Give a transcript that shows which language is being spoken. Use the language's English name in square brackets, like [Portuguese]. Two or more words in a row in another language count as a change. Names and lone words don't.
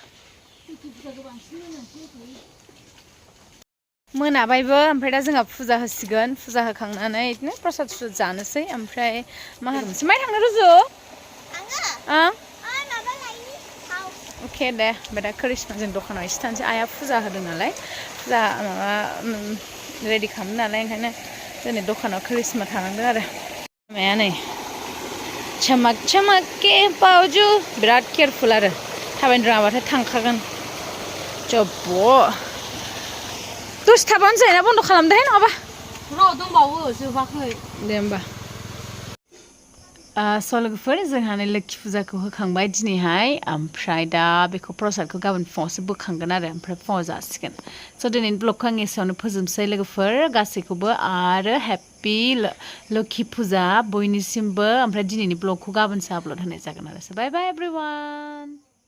[Bodo] मोनाबायबो ओमफ्राय दा जोंहा फुजा होसिगोन फुजा होखांनानै बिदिनो प्रसाद जानोसै ओमफ्राय मा होनोसै माइ थांनो रुजु अके दे ओमफ्राय दा करिश्मा जों दखानाव एसे थानोसै आइया फुजा होदों नालाय फुजा माबा रेडि खालामदों नालाय ओंखायनो दिनै दखानाव करिश्मा थानांदों आरो माया नै [Hindi] चमक चमक के बावजु [Bodo] बिराद केयारफुल आरो थाबायनो रोङाबाथाय थांखागोन जब्ब दसे थाबानो जायोना बन्द खालामदोहाय नङाबा र' दंबावो जोबाखै दे होमबा लोगोफोर जोंहा लोखि फुजाखौ होखांबाय दिनैहाय ओमफ्राय दा बेखौ प्रसादखौ गाबोन फुङावसो बोखांगोन आरो ओमफ्राय फुङाव जासिगोन दिनैनि ब्लगखौ आं एसेयावनो फोजोबसै लोगोफोर गासैखौबो आरो हेपि लोखि फुजा बयनिसिमबो ओमफ्राय दिनैनि ब्लगखौ गाबोनसो आपल'ड होनाय जागोन आरो [English] bye bye everyone